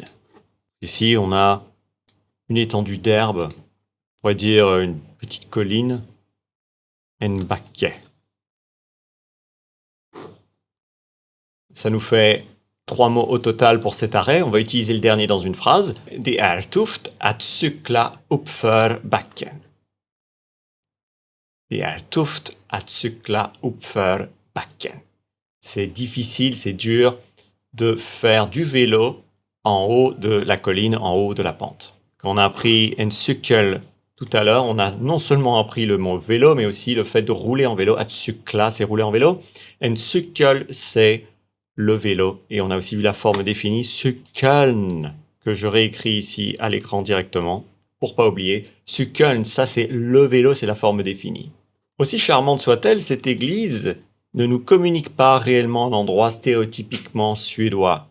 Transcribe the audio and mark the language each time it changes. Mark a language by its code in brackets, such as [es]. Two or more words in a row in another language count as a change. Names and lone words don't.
[fr] Ici, on a une étendue d'herbe. On pourrait dire une petite colline. [sv] En backe. [fr] Ça nous fait 3 mots au total pour cet arrêt. On va utiliser le dernier dans une phrase. [sv] Det är tufft att cykla uppför backen. Det är tufft att cykla uppför backen. [fr] C'est difficile, c'est dur de faire du vélo en haut de la colline, en haut de la pente. Quand on a appris [sv] en cykel [fr] tout à l'heure, on a non seulement appris le mot vélo, mais aussi le fait de rouler en vélo. [sv] Att cykla, [fr] c'est rouler en vélo. [sv] En cykel, [fr] c'est le vélo. Et on a aussi vu la forme définie, cykeln, que je réécris ici à l'écran directement, pour pas oublier. Cykeln, ça c'est le vélo, c'est la forme définie. Aussi charmante soit-elle, cette église ne nous communique pas réellement un endroit stéréotypiquement suédois.